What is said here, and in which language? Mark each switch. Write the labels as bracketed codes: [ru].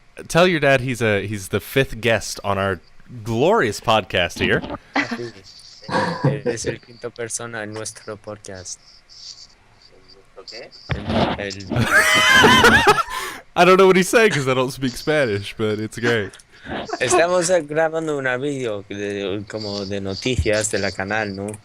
[en] Tell your dad he's the fifth guest on our glorious podcast here. [es] Es el quinto persona en nuestro podcast. [en] I don't know what he's saying because I don't speak Spanish, but it's great. [es] Estamos grabando una video como de noticias de la canal, ¿no?